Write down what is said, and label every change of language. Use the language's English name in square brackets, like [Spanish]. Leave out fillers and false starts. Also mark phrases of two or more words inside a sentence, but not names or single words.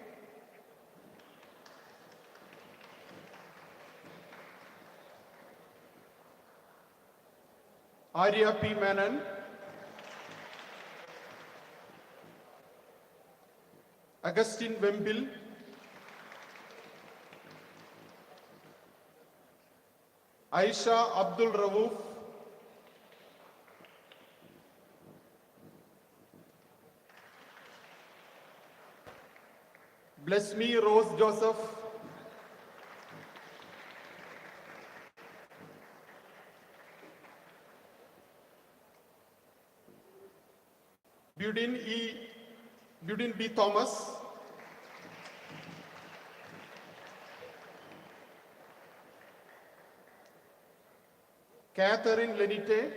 [English] Arya P. Menon. Augustine Wembil. Aisha Abdul Rauf. Bless me Rose Joseph. Budin B. Thomas. Catherine Lenite.